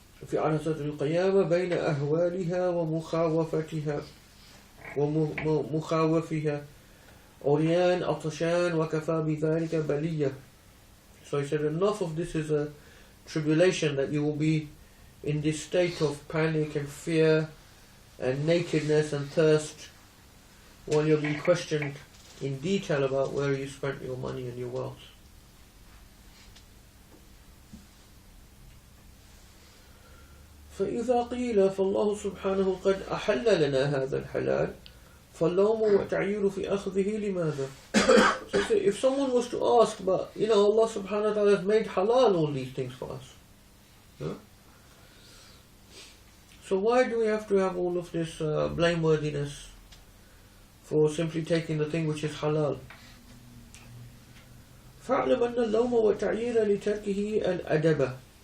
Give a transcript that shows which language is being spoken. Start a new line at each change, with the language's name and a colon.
Arabic: في عرصة القيامة بين أهوالها ومخاوفتها ومخاوفها عريان عطشان وكفى بذلك بلية.
English: So he said, enough of this is a tribulation, that you will be in this state of panic and fear and nakedness and thirst while you're being questioned in detail about where you spent your money and your wealth.
Arabic: فإذا قيل فالله سبحانه قد أحل لنا هذا الحلال فاللوم والتعيير في أخذه لماذا.
English: So if someone was to ask, but you know, Allah subhanahu wa ta'ala has made halal all these things for us, yeah? So why do we have to have all of this blameworthiness for simply taking the thing which is halal?
Arabic: فاعلم أن اللوم والتعيير لتركه الأدب.